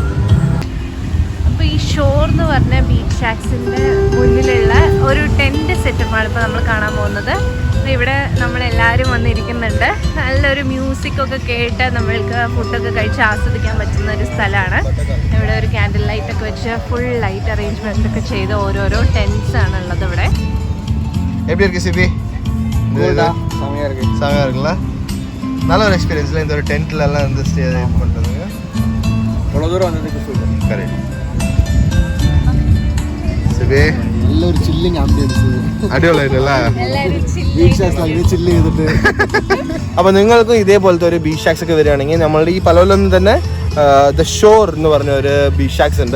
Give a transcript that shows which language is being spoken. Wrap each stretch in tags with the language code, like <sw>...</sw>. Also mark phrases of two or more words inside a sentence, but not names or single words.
<ml>അപ്പോൾ ഈ ഷോർ എന്ന് പറഞ്ഞ ബീച്ച് ഷാക്സിൻ്റെ മുന്നിലുള്ള ഒരു ടെൻറ്റ് സെറ്റപ്പാണ് ഇപ്പോൾ നമ്മൾ കാണാൻ പോകുന്നത്. ഇവിടെ നമ്മളെല്ലാവരും വന്നിരിക്കുന്നുണ്ട്. നല്ലൊരു മ്യൂസിക്കൊക്കെ കേട്ട് നമ്മൾക്ക് ഫുഡൊക്കെ കഴിച്ച് ആസ്വദിക്കാൻ പറ്റുന്ന ഒരു സ്ഥലമാണ്. ഇവിടെ ഒരു ക്യാൻഡിൽ ലൈറ്റൊക്കെ വെച്ച്</ml> <en>full light arrangement</en> <ml>ഒക്കെ ചെയ്ത് ഓരോരോ ടെൻറ്റ്സ് ആണ് ഉള്ളത് ഇവിടെ.</ml> <ta>நல்ல ஒரு எக்ஸ்பீரியன்ஸ்ல இந்த ஒரு டென்ட்ல எல்லாம் வந்து ஸ்டே பண்றதுங்க அவ்வளவு தூரம் வந்ததுக்கு சூப்பர். கரெக்ட். സിബേ</ta> <en>നല്ലൊരു chilling ambiance</en> <ml>അടിപൊളിയായിട്ടല്ലേ</ml> <en>beach shacks</en> <ml>അങ്ങനെ ചില്ല് ചെയ്തിട്ട്. അപ്പോൾ നിങ്ങൾക്കും ഇതേപോലത്തെ ഒരു</ml> <en>beach shacks</en> <ml>ഒക്കെ വരികയാണെങ്കിൽ നമ്മളുടെ ഈ പലോലം തന്നെ ദ ഷോർ എന്ന് പറഞ്ഞ ഒരു</ml> <en>beach shacks</en> <ml>ഉണ്ട്.</ml>